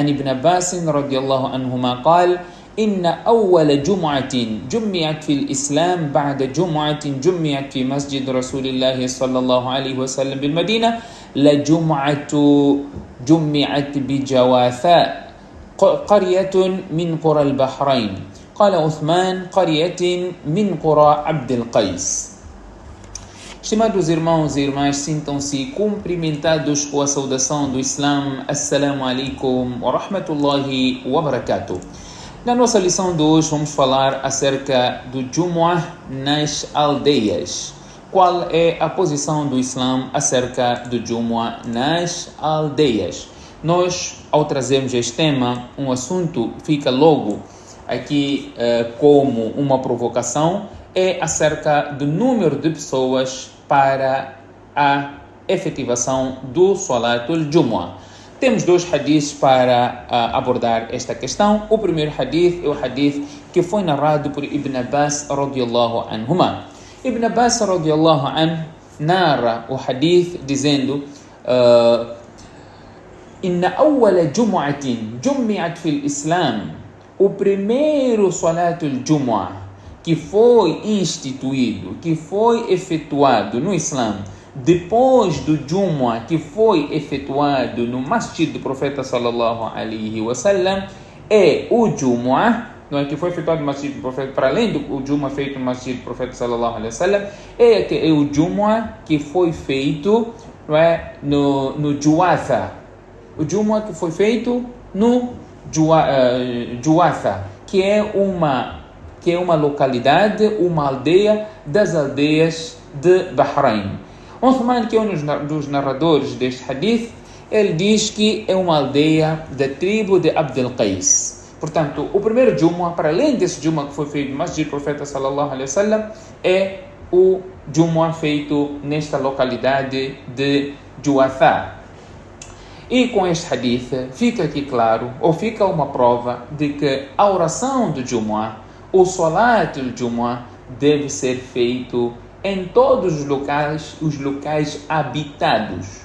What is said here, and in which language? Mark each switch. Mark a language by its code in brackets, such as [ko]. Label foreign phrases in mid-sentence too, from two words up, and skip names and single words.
[ar] ابن عباس رضي الله عنهما قال إن أول جمعة جمعت في الإسلام بعد جمعة جمعت في مسجد رسول الله صلى الله عليه وسلم بالمدينة لجمعة جمعت بجواثاء قرية من قرى البحرين قال عثمان قرية من قرى عبد القيس. [pt] Estimados irmãos e irmãs, sintam-se cumprimentados com a saudação do Islã. [ar] السلام عليكم ورحمة الله وبركاته. [pt] Na nossa lição de hoje vamos falar acerca do Jumu'ah nas aldeias. Qual é a posição do Islã acerca do Jumu'ah nas aldeias? Nós, ao trazermos este tema, um assunto fica logo aqui como uma provocação, é acerca do número de pessoas para a efetivação do [ar] صلاة الجمعة. [pt] Temos dois hadiths para abordar esta questão. O primeiro hadith é o hadith que foi narrado por Ibn Abbas [ar] رضي الله عنهما. [pt] Ibn Abbas [ar] رضي الله عنه [pt] narra o hadith dizendo [ar] إن أول جمعة جمعت في الإسلام. [pt] O primeiro [ar] صلاة الجمعة [pt] que foi instituído, que foi efetuado no Islã, depois do Jumu'ah que foi efetuado no Masjid do Profeta [ar] صلى الله عليه وسلم, [pt] é o Jumu'ah, não é, que foi efetuado no Masjid do Profeta, para além do Jumu'ah feito no Masjid do Profeta [ar] صلى الله عليه وسلم, [pt] é o Jumu'ah que foi feito, não é, no Juwatha. O Jumu'ah que foi feito no Juwatha, que é uma localidade, uma aldeia das aldeias de Bahrein. Uthman, que é um dos narradores deste hadith, ele diz que é uma aldeia da tribo de Abdul Qais. Portanto, o primeiro Jumu'ah, para além desse Jumu'ah que foi feito no Masjid do Profeta [ar] صلى الله عليه وسلم, [pt] é o Jumu'ah feito nesta localidade de Juwatha. E com este hadith fica aqui claro, ou fica uma prova de que a oração do Jumu'ah, o [ar] صلاة الجمعة, [pt] deve ser feito em todos os locais habitados.